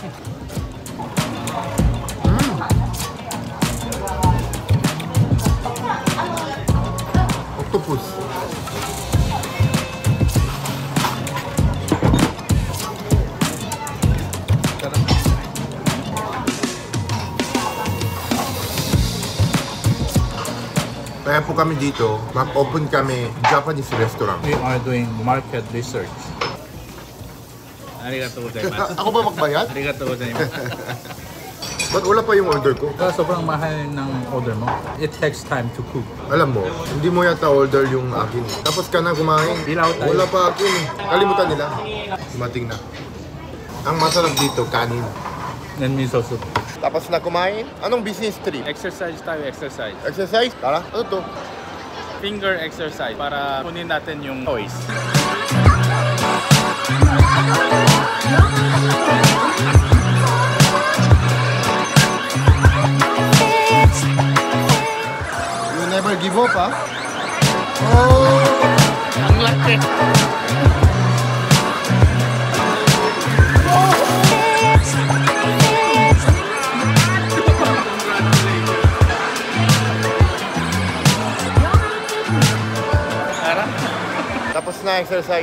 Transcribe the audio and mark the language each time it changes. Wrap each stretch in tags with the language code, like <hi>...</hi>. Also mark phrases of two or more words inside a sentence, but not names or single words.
<en>Octopus.</en> <tl>Kaya po kami dito, mag-open kami</tl> <en>Japanese restaurant. We are doing market research.</en> <ja>ありがとうございます.</ja> <tl>Ako ba magbayad?</tl> <ja>ありがとうございます.</ja> <tl>Ba't wala pa yung order ko? Sobrang mahal ng order mo.</tl> <en>It takes time to cook.</en> <tl>Alam mo, hindi mo yata order yung akin. Tapos ka na kumain. Bilaw tayo. Wala pa akin eh. Kalimutan nila. Dumating na. Ang masarap dito, kanin.</tl> <en>And miso soup.</en> <tl>Tapos na kumain? Anong</tl> <en>business trip?</en> <tl>Exercise tayo, exercise. Exercise? Tara, ano to?</tl> <en>Finger exercise</en> <tl>para kunin natin yung toys.</tl> <en>You never give up, ha? Oh!</en> <tl>Ang laki! Tapos na exercise.</tl>